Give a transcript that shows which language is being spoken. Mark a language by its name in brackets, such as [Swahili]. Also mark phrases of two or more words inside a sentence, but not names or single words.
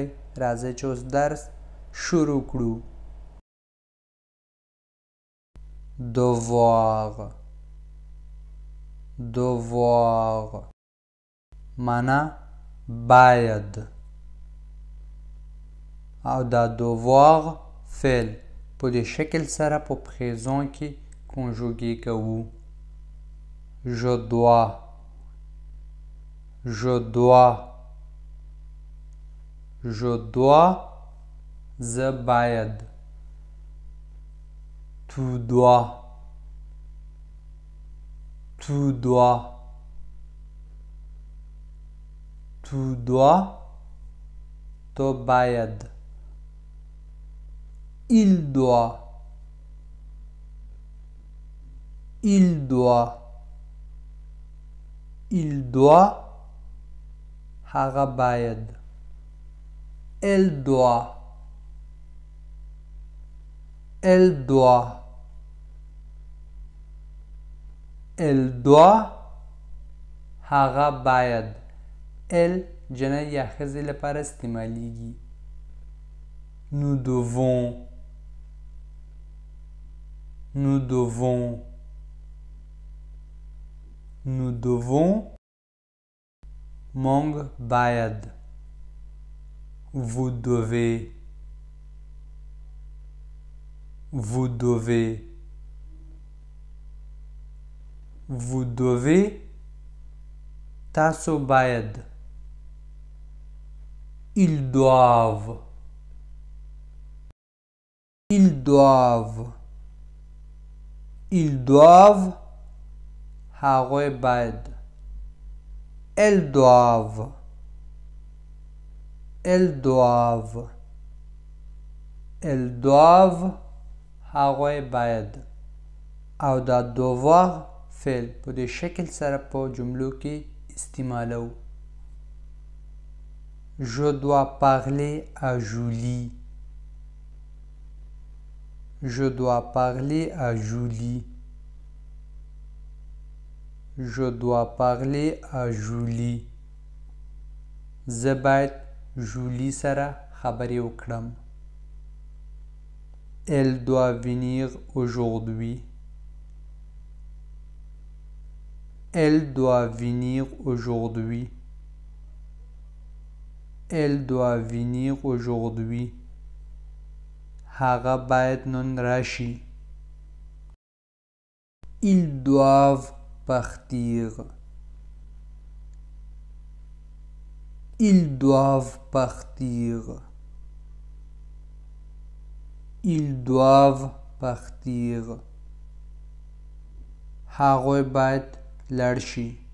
[Pashto] راځئ چې اوس درس شروع کړو. devoir معنا باید او دا devoir فعل په دې شکل سره په پریزون کې کنجوګي کوو. [French] je dois [Pashto] زه باید. [French] tu dois [Pashto] تو باید. [French] il doit [Pashto] هغه باید. [French] elle doit [Pashto] هغه باید. elle جنه یا ښځې لپاره استعمالیږي. [French] nous devons [Pashto] موږ باید. [French] vous devez [Pashto] تاسو باید. [French] ils doivent [Pashto] هغوی باید. [French] elles doivent [Pashto] هغوی باید. او دا devoir فعل په دې شکل سره په جملو کې استعمالو. [French] je dois parler à Julie. [Pashto] زه باید جولی سره خبرې وکړم. [French] elle doit venir aujourd'hui. [Pashto] هغه باید نن راشي. [French] ils doivent partir. [Pashto] هغوی باید لاړ شي.